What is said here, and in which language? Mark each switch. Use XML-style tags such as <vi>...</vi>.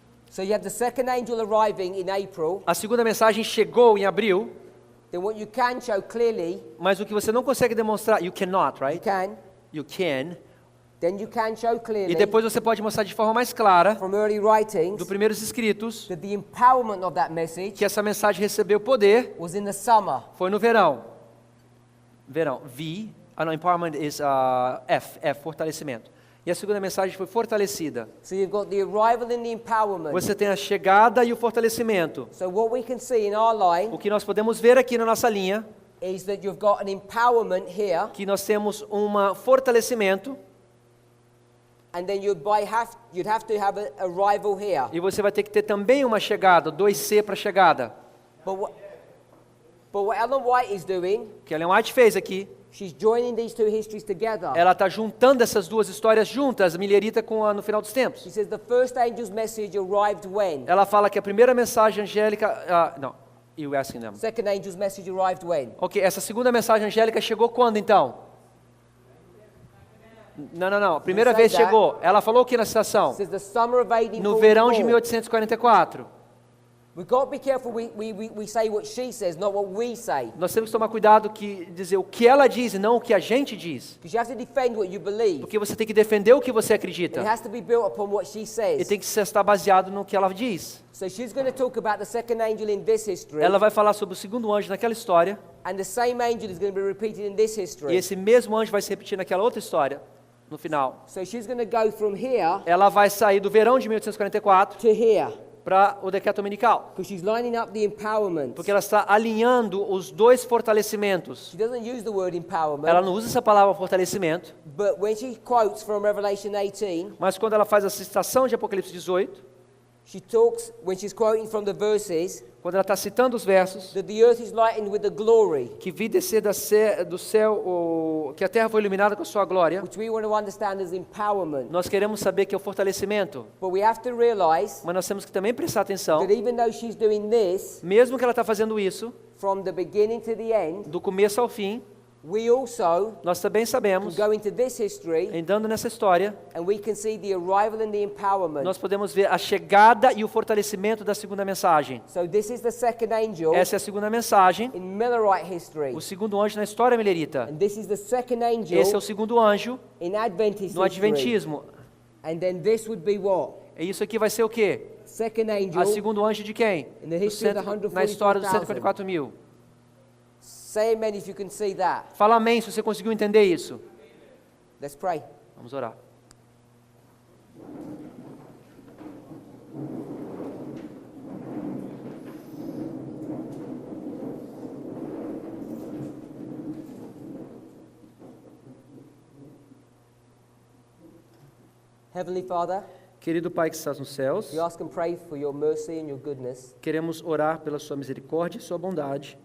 <en>So you have the second angel arriving in April.</en> <pt>A segunda mensagem chegou em abril,</pt> <en>Then what you can show clearly,</en> <pt>mas o que você não consegue demonstrar,</pt> <en>you cannot, you right? can. You can. Then you can show clearly</en> <pt>E depois você pode mostrar de forma mais clara,</pt> <en>from early writings</en> <pt>do primeiros escritos,</pt> <en>that the empowerment of that message</en> <pt>que essa mensagem recebeu poder,</pt> <en>was in the summer.</en> <pt>foi no verão. Verão.</pt> <en>Empowerment is F,</en> <pt>fortalecimento. E a segunda mensagem foi fortalecida.</pt> <en>So you've got the arrival and the empowerment.</en> <pt>Você tem a chegada e o fortalecimento.</pt> <en>So what we can see in our line</en> <pt>O que nós podemos ver aqui na nossa linha,</pt> <en>is that you've got an empowerment here,</en> <pt>que nós temos um fortalecimento,</pt> <en>and then you'd have to have an arrival here.</en> <pt>e você vai ter que ter também uma chegada, 2C para chegada.</pt> <en>But what Ellen White is doing,</en> <pt>O que Ellen White fez aqui,</pt> <en>she's joining these two histories together.</en> <pt>ela está juntando essas duas histórias juntas, milerita com a no final dos tempos.</pt> <en>She says the first angel's message arrived when?</en> <pt>Ela fala que a primeira mensagem angélica, não,</pt> <en>you asking them. Second angel's message arrived when?</en> <pt>Ok, essa segunda mensagem angélica chegou quando então? Não, a primeira Não vez sei that. chegou. Ela falou o que na citação?</pt> <en>It says the summer of 1844.</en> <pt>No verão de 1844.</pt> <en>We've got to be careful we say what she says, not what we say.</en> <pt>Nós temos que tomar cuidado que dizer o que ela diz e não o que a gente diz.</pt> <en>Because you have to defend what you believe.</en> <pt>Porque você tem que defender o que você</pt> <en>It</en> <pt>acredita.</pt> <en>has to be built upon what she</en> <pt>E</pt> <en>says.</en> <pt>tem que estar baseado no que ela diz.</pt> <en>So she's going to talk about the second angel in this history,</en> <pt>Ela vai falar sobre o segundo anjo naquela história.</pt> <en>and the same angel is going to be repeated in this</en> <pt>E</pt> <en>history.</en> <pt>esse mesmo anjo vai se repetir naquela outra história, no final.</pt> <en>So she's going to go from here</en> <pt>Ela vai sair do verão de 1844</pt> <en>to here,</en> <pt>para o decreto dominical.</pt> <en>because she's lining up the empowerment.</en> <pt>Porque ela está alinhando os dois fortalecimentos.</pt> <en>She doesn't use the word empowerment,</en> <pt>Ela não usa essa palavra fortalecimento,</pt> <en>but when she quotes from Revelation 18,</en> <pt>mas quando ela faz a citação de Apocalipse 18,</pt> <en>she talks, when she's quoting from the verses,</en> <pt>quando ela está citando os versos,</pt> <en>that the earth is lightened with the glory,</en> <pt>que vi descer do céu, que a terra foi iluminada com a sua glória,</pt> <en>which we want to understand as empowerment.</en> <pt>nós queremos saber que é o fortalecimento,</pt> <en>But we have to realize</en> <pt>mas nós temos que também prestar atenção,</pt> <en>that even though she's doing this</en> <pt>mesmo que ela está fazendo isso,</pt> <en>from the beginning to the end,</en> <pt>do começo ao fim,</pt> <en>we also</en> <pt>nós também</pt> <en>can</en> <pt>sabemos,</pt> <en>go into this history</en> <pt>andando nessa história,</pt> <en>and we can see the arrival and the empowerment.</en> <pt>nós podemos ver a chegada e o fortalecimento da segunda mensagem.</pt> <en>So this is the second angel</en> <pt>Essa é a segunda mensagem,</pt> <en>in Millerite history.</en> <pt>o segundo anjo na história milerita.</pt> <en>And this is the second angel</en> <pt>Esse é o segundo anjo</pt> <en>in Adventist</en> <pt>no</pt> <en>history.</en> <pt>Adventismo.</pt> <en>And then this would be what?</en> <pt>E isso aqui vai ser o quê?</pt> <en>Second</en> <pt>A</pt> <en>angel</en> <pt>segundo anjo de quem?</pt> <en>in the history of the</en> <pt>Na história dos</pt> <en>144,000.</en> <pt>144 mil.</pt> <en>Say amen if you can see that.</en> <pt>Fala amém se você conseguiu entender isso.</pt> <en>Let's pray.</en> <pt>Vamos orar.</pt> <en>Heavenly Father,</en> <pt>Querido Pai que estás nos céus,</pt> <en>we ask and pray for your mercy and your goodness.</en> <pt>queremos orar pela sua misericórdia e sua bondade.</pt>